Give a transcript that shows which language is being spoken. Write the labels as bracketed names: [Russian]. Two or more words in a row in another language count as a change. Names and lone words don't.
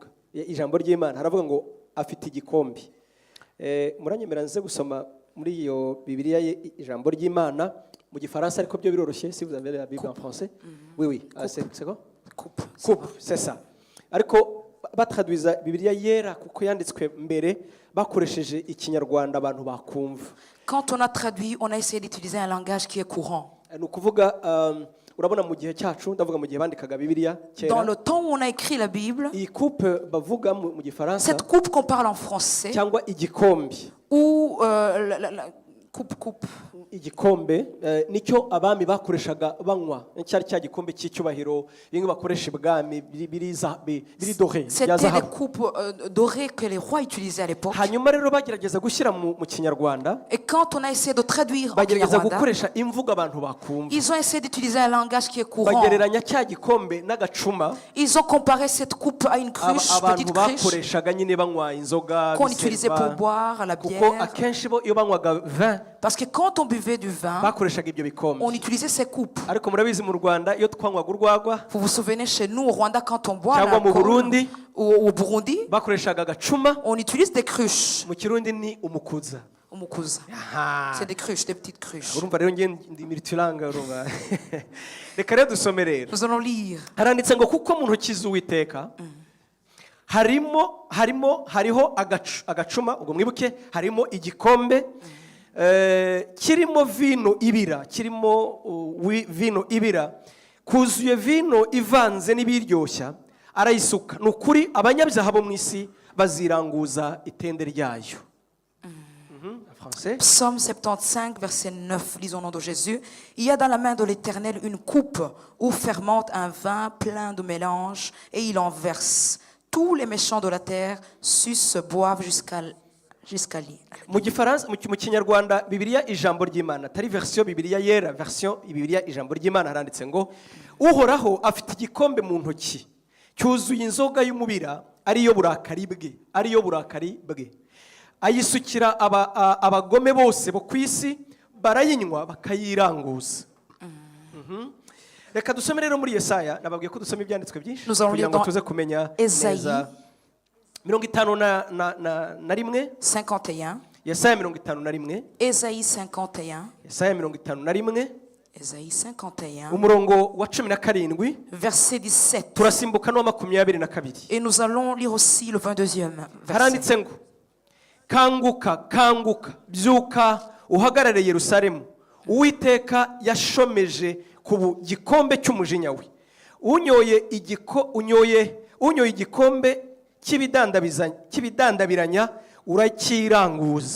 [Kinyarwanda] Ijambo ry'Imana haravuga ngo afite igikombe. Muranyemera nze gusoma muri iyo Bibiliya ijambo ry'Imana mu gifaransa, ariko byo biroroshye. [French] Si vous avez la Bible en français. Oui, c'est quoi? Coupe, c'est ça. [Kinyarwanda] Ariko batraduiza Bibiliya yera kuko yanditswe mbere bakoresheje ikinyarwanda abantu bakumva. [French] Quand on a traduit, on a essayé d'utiliser un langage qui est courant. [Kinyarwanda] Nukuvuga urabona mu gihe cyacu, ndavuga mu gihe bandikaga Bibiliya kera. [French] Dans le temps où on a écrit la Bible, [Kinyarwanda] iyi coupe bavuga mu gifaransa, [French] cette coupe qu'on parle en français, [Kinyarwanda] cyangwa igikombe, [French] ou la coupe [Kinyarwanda] igikombe nicyo abami bakoreshaga banywa, cyari cya gikombe cy'icyubahiro bimwe bakoresha ibwami biri doré. [French] C'était des coupes dorées que les rois utilisaient à l'époque. [Kinyarwanda] Hanyuma rero bagerageza gushyira mu kinyarwanda, [French] et quand on a essayé de traduire en [Kinyarwanda] bagerageza gukoresha imvugo abantu bakumva. [French] Ils ont essayé d'utiliser un langage qui est courant. [Kinyarwanda] Bagereranya cya gikombe n'agacuma. [French] Ils ont comparé cette coupe à une cruche, petite cruche [Kinyarwanda] bakoreshaga nyine banywa inzoga, [French] qu'on utilisait pour boire la bière. [Kinyarwanda] Kuko akenshi bo iyo banywaga vin, [French] parce que quand on buvait du vin, on utilisait ces coupes. Vous vous souvenez, chez nous au Rwanda, quand on boit l'alcool, ou au Burundi, on utilise des cruches. [Kinyarwanda] Umukuza. [French] C'est des cruches, des petites cruches. Nous allons lire. [Kinyarwanda] Hariho agacuma, ubwo mwibuke harimo igikombe kirimo vino ibira, kuzuye vino ivanze n'ibiryoshya, arayisuka. Nukuri abanyabyaha bo mu isi baziranguza itende ryayo. [French] Psaume 75, verset 9, lisons au nom de Jésus. Il y a dans la main de l'Éternel une coupe où fermente un vin plein de mélange, et il en verse. Tous les méchants de la terre sucent, boivent jusqu'à lui. [Kinyarwanda] Mu gifaransa, mu kinyarwanda Bibiliya ijambo ry'Imana, tari version Bibiliya yera, version Bibiliya ijambo ry'Imana haranditse ngo uhoraho afite igikombe mu ntoki cyuzuye inzoga y'umubira ariyo burakari bwe, ayisukira abagome bose bo kwisi, barayinywa bakayiranguza. Reka dusome rero muri Yesaya, nababwiye ko dusoma ibyanditswe byinshi kugira ngo tuze kumenya neza. 51. Yesaya 51. [French] Ésaïe 51. [Kinyarwanda] Yesaya 51. [French] Ésaïe 51, [Kinyarwanda] umurongo wa 17 [French] verset 17. [Kinyarwanda] turasimbuka n'uwa 22. [French] Et nous allons lire aussi le 22e verset. [Kinyarwanda] haranditse ngo kanguka kanguka byuka uhagarare Yerusalemu, Uwiteka yashomeje ku gikombe cy'umujinya we. unyoye igikombe cy'ibidandabiranya urakiranguza.